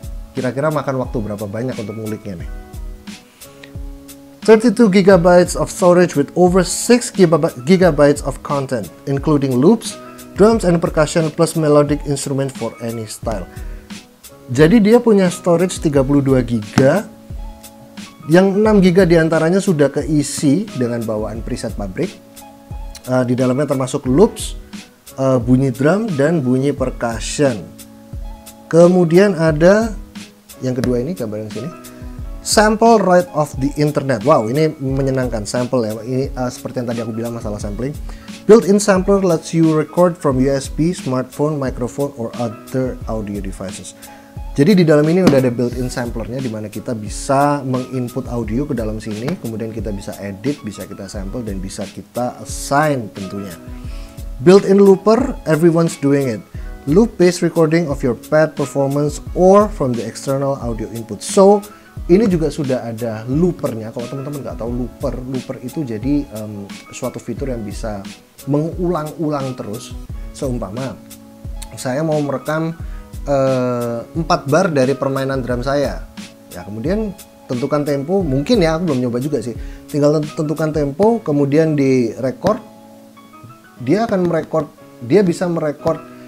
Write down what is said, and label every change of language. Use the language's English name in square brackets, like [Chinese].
[Indonesian] Kira-kira makan waktu berapa banyak untuk nguliknya nih? [English] 32 GB of storage with over 6 GB of content, including loops, drums and percussion plus melodic instrument for any style. [Indonesian] Jadi dia punya storage 32 GB, yang 6 GB diantaranya sudah keisi dengan bawaan preset pabrik. Di dalamnya termasuk loops, bunyi drum, dan bunyi percussion. Kemudian ada yang kedua ini, gambar yang sini, [English] sample right off the internet. [Indonesian] Wow, ini menyenangkan, sampel ya. Ini seperti yang tadi aku bilang masalah sampling. [English] Built-in sampler lets you record from USB, smartphone, microphone, or other audio devices. [Indonesian] Jadi di dalam ini udah ada built-in samplernya, dimana kita bisa menginput audio ke dalam sini, kemudian kita bisa edit, bisa kita sample, dan bisa kita assign tentunya. [English] Built-in looper, everyone's doing it. Loop-based recording of your pad performance or from the external audio input. [Indonesian] So ini juga sudah ada loopernya. Kalau teman-teman nggak tahu looper itu jadi suatu fitur yang bisa mengulang-ulang terus. Seumpama saya mau merekam 4 bar dari permainan drum saya, ya kemudian tentukan tempo, mungkin ya aku belum nyoba juga sih, tinggal tentukan tempo kemudian di record, dia akan merekord, dia bisa merekord